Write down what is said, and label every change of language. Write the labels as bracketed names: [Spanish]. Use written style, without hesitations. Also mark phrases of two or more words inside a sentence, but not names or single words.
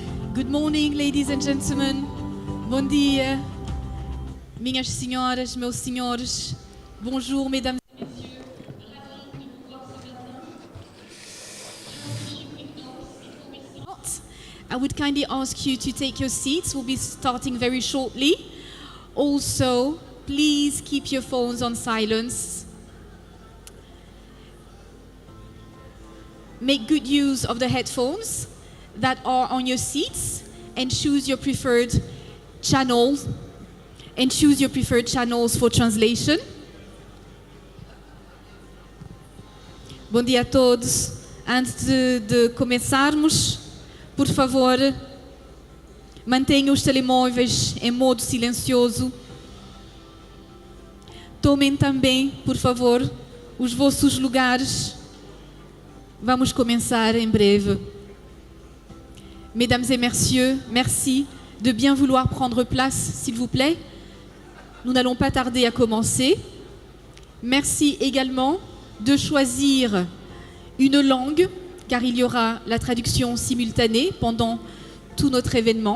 [English] Good morning, ladies and gentlemen. [Portuguese] Bom dia, minhas senhoras, meus senhores. [French] Bonjour, mesdames et messieurs. [English] I would kindly ask you to take your seats. We'll be starting very shortly. Also, please keep your phones on silence. Make good use of the headphones that are on your seats and choose your preferred channels for translation. [Portuguese] Bom dia a todos. Antes de começarmos, por favor, mantenham os telemóveis em modo silencioso. Tomem também, por favor, os vossos lugares. Vamos começar em breve. [French] Mesdames et messieurs, merci de bien vouloir prendre place, s'il vous plaît. Nous n'allons pas tarder à commencer. Merci également de choisir une langue, car il y aura la traduction simultanée pendant tout notre événement.